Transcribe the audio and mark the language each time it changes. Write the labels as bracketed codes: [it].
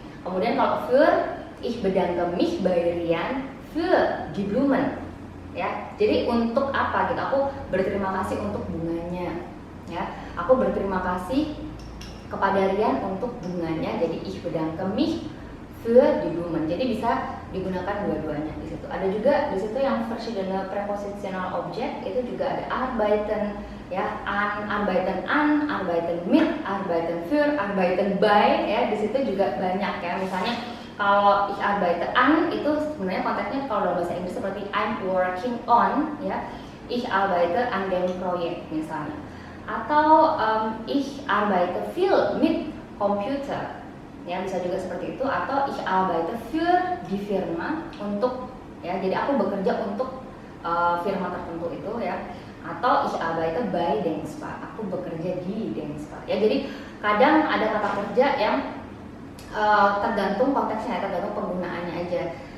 [id] Kemudian kalau [de] für ich bedanke mich by Rian für die Blumen ya. [id] Jadi untuk apa gitu, aku berterima kasih untuk bunganya ya. Aku berterima kasih kepada Rian untuk bunganya. [de] Jadi ich bedanke mich für die Blumen. [id] Jadi bisa digunakan dua-duanya di situ. Ada juga di situ yang verschiedene prepositional object, itu juga ada arbeiten ya, arbeiten an, arbeiten mit, arbeiten für, arbeiten by ya. Di situ juga banyak ya. Misalnya kalau [de] ich arbeite an [id] itu sebenarnya konteksnya kalau dalam bahasa Inggris seperti [en] I'm working on [id] ya. [de] Ich arbeite an dem Projekt [id] misalnya. Atau [de] ich arbeite viel mit Computer. [id] Ya, bisa juga seperti itu. Atau [de] ich arbeite für die Firma, [id] untuk ya, jadi aku bekerja untuk firma tertentu itu ya. Atau [de] ich arbeite bei Denkspar, [id] aku bekerja di Denkspar ya. Jadi kadang ada kata kerja yang tergantung konteksnya, tergantung penggunaannya aja.